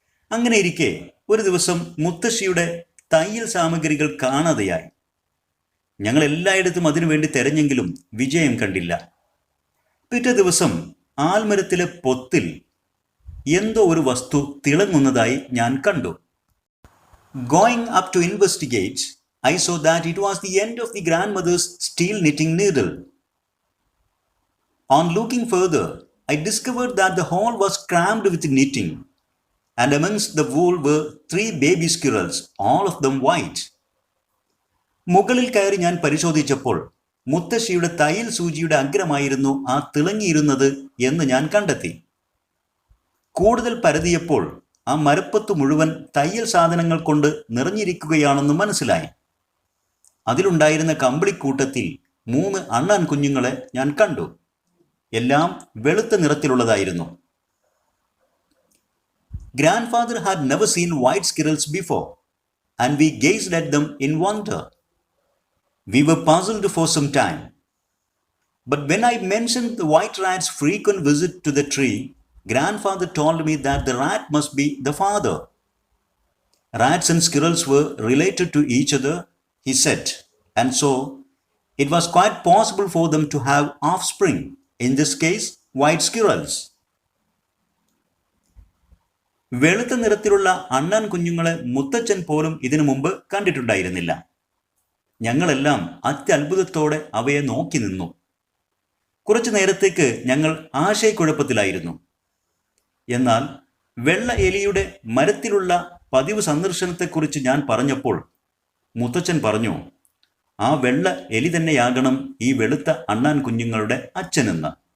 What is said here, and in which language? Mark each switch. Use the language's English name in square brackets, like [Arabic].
[Malayalam] അങ്ങനെ ഇരിക്കെ ഒരു ദിവസം മുത്തശ്ശിയുടെ തയ്യൽ സാമഗ്രികൾ കാണാതെയായി. ഞങ്ങൾ എല്ലായിടത്തും അതിനുവേണ്ടി തെരഞ്ഞെങ്കിലും വിജയം കണ്ടില്ല. പിറ്റേ ദിവസം ആൽമരത്തിലെ പൊത്തിൽ എന്തോ ഒരു വസ്തു തിളങ്ങുന്നതായി ഞാൻ കണ്ടു. [English] Going up to investigate, I saw that it was the end of the grandmother's steel knitting needle. On looking further, I discovered that the hole was crammed with knitting, and amongst the wool were 3 baby squirrels, all of them white. [Malayalam] മുകളിൽ കയറി ഞാൻ പരിശോധിച്ചപ്പോൾ മുത്തശ്ശിയുടെ തയ്യൽ സൂചിയുടെ അഗ്രമായിരുന്നു ആ തിളങ്ങിയിരുന്നത് എന്ന് ഞാൻ കണ്ടെത്തി. കൂടുതൽ പരതിയപ്പോൾ ആ മരപ്പത്ത് മുഴുവൻ തയ്യൽ സാധനങ്ങൾ കൊണ്ട് നിറഞ്ഞിരിക്കുകയാണെന്ന് മനസ്സിലായി. അതിലുണ്ടായിരുന്ന കമ്പിളിക്കൂട്ടത്തിൽ 3 അണ്ണാൻ കുഞ്ഞുങ്ങളെ ഞാൻ കണ്ടു. എല്ലാം വെളുത്ത നിറത്തിലുള്ളതായിരുന്നു. [English] Grandfather had never seen white squirrels before, and we gazed at them in wonder. We were puzzled for some time. But when I mentioned the white rat's frequent visit to the tree, Grandfather told me that the rat must be the father. Rats and squirrels were related to each other, he said, and so it was quite possible for them to have offspring, in this case, white squirrels. [Malayalam] വെളുത്ത നിറത്തിലുള്ള അണ്ണാൻ കുഞ്ഞുങ്ങളെ മുത്തച്ഛൻ പോലും ഇതിനു മുമ്പ് കണ്ടിട്ടുണ്ടായിരുന്നില്ല. ഞങ്ങളെല്ലാം അത്യത്ഭുതത്തോടെ അവയെ നോക്കി നിന്നു. കുറച്ചു നേരത്തേക്ക് ഞങ്ങൾ ആശയക്കുഴപ്പത്തിലായിരുന്നു. എന്നാൽ വെള്ള എലിയുടെ മരത്തിലുള്ള പതിവ് സന്ദർശനത്തെക്കുറിച്ച് ഞാൻ പറഞ്ഞപ്പോൾ മുത്തച്ഛൻ പറഞ്ഞു, ആ വെള്ള എലി തന്നെയാകണം ഈ വെളുത്ത അണ്ണാൻ കുഞ്ഞുങ്ങളുടെ അച്ഛനെന്ന്.